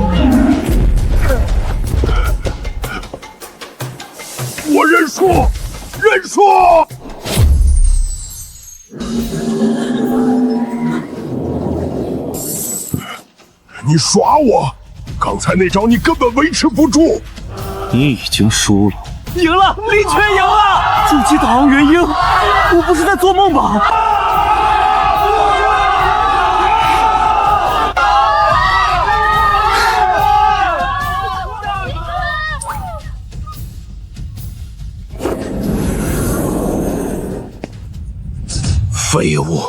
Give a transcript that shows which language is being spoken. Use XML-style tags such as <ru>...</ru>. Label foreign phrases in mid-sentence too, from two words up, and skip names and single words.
<zh>我認輸，認輸！你耍我！剛才那招你根本維持不住。你已經輸了。贏了，林雀贏了！筑基打昂元嬰，我不是在做夢吧？廢物！</zh>